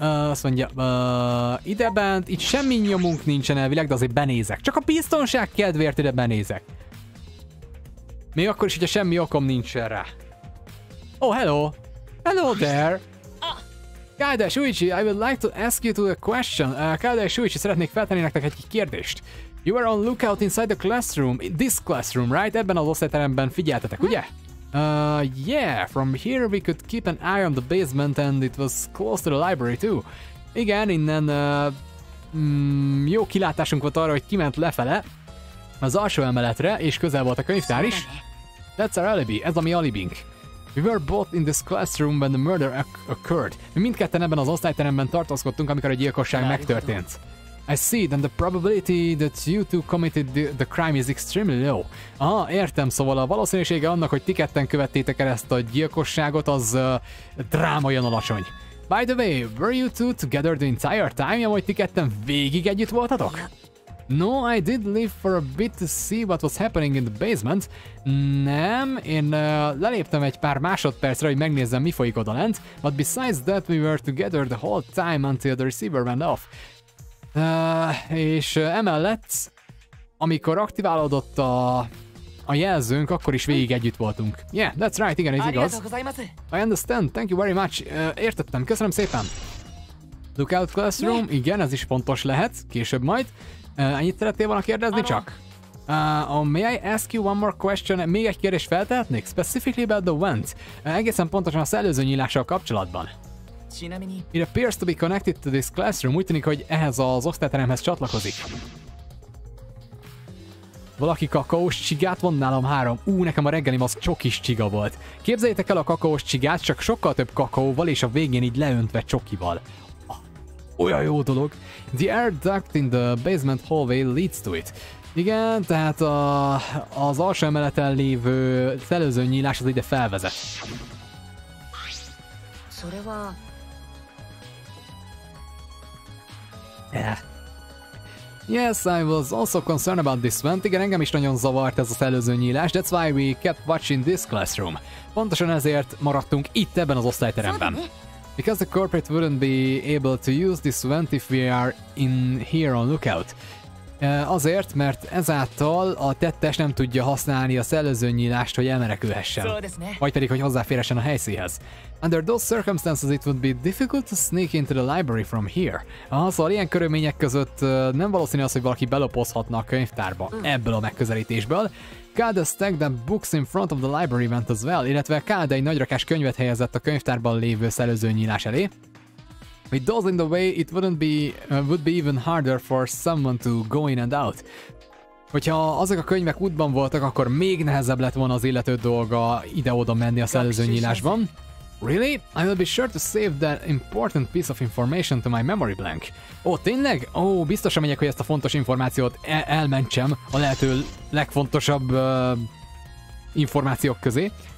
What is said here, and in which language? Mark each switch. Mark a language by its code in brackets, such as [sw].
[hu] Azt mondja, idebent, itt semmi nyomunk nincsen elvileg, de azért benézek. Csak a biztonság kedvéért ide benézek. Még akkor is, hogyha semmi okom nincsen rá. [en] Oh, hello! Hello there! Kaede Shuichi, I would like to ask you a question. [hu] Kaede Shuichi, szeretnék feltenni nektek egy kérdést. [en] You were on lookout inside the classroom, this classroom, right? [hu] Ebben az osztályteremben figyeltetek, ugye? [en] Yeah, from here we could keep an eye on the basement and it was close to the library too. [hu] Igen, innen jó kilátásunk volt arra, hogy kiment lefele az alsó emeletre, és közel volt a könyvtár is. [en] That's our alibi, [hu] ez a mi alibink. [en] We were both in this classroom when the murder occurred. [hu] Mi mindketten ebben az osztályteremben tartózkodtunk, amikor a gyilkosság megtörtént. [en] I see, then the probability that you two committed the crime is extremely low. [hu] Aha, értem, szóval a valószínűsége annak, hogy ti ketten követtétek el ezt a gyilkosságot, az drámaian alacsony. [en] By the way, were you two together the entire time, [hu] hogy ti ketten végig együtt voltatok? [en] No, I did leave for a bit to see what was happening in the basement. [hu] Nem, én leléptem egy pár másodpercre, hogy megnézzem, mi folyik odalent, [en] but besides that we were together the whole time until the receiver went off. [hu] És emellett, amikor aktiválódott a jelzőnk, akkor is végig együtt voltunk. [en] Yeah, that's right, [hu] igen, ez igaz. [en] I understand, thank you very much. [hu] Értettem, köszönöm szépen. [en] Lookout classroom, [hu] igen, ez is fontos lehet, később majd. Ennyit szerettél volna kérdezni csak? [en] May I ask you one more question? [hu] Még egy kérdést feltehetnék? [en] Specifically about the vent. [hu] Egészen pontosan a szellőző nyílással kapcsolatban. [en] It appears to be connected to this classroom. [hu] Úgy tűnik, hogy ehhez az osztályteremhez csatlakozik. Valaki kakaós csigát von, nálam 3. Nekem a reggelim az csokis csiga volt. Képzeljétek el a kakaós csigát, csak sokkal több kakaóval és a végén így leöntve csokival. Olyan jó dolog. [en] The air duct in the basement hallway leads to it. [hu] Igen, tehát az alsó emeleten lévő szellőző nyílás az ide felvezet. [en] Yeah. Yes, I was also concerned about this vent. [hu] Igen, engem is nagyon zavart ez a szellőző nyílás. [en] That's why we kept watching this classroom. [hu] Pontosan ezért maradtunk itt ebben az osztályteremben. [en] Because the corporate wouldn't be able to use this vent if we are in here on lookout. [hu] Azért, mert ezáltal a tettes nem tudja használni a szellőző nyílást, hogy elmenekülhessen. Vagy pedig, hogy hozzáférhessen a helyszínhez. [en] Under those circumstances it would be difficult to sneak into the library from here. [hu] Szóval ilyen körülmények között nem valószínű az, hogy valaki belopozhatna a könyvtárba ebből a megközelítésből. [en] Kade stacked the books in front of the library vent as well, [hu] illetve Kade egy nagyrakás könyvet helyezett a könyvtárban lévő szellőző nyílás elé. [en] With those in the way, it would be even harder for someone to go in and out. [hu] Hogyha azok a könyvek útban voltak, akkor még nehezebb lett volna az illető dolga ide-oda menni a szellőző nyílásban. [en] Really? I will be sure to save that important piece of information to my memory blank. [hu] Tényleg? Biztosan megyek, hogy ezt a fontos információt elmentsem a lehető legfontosabb információk közé.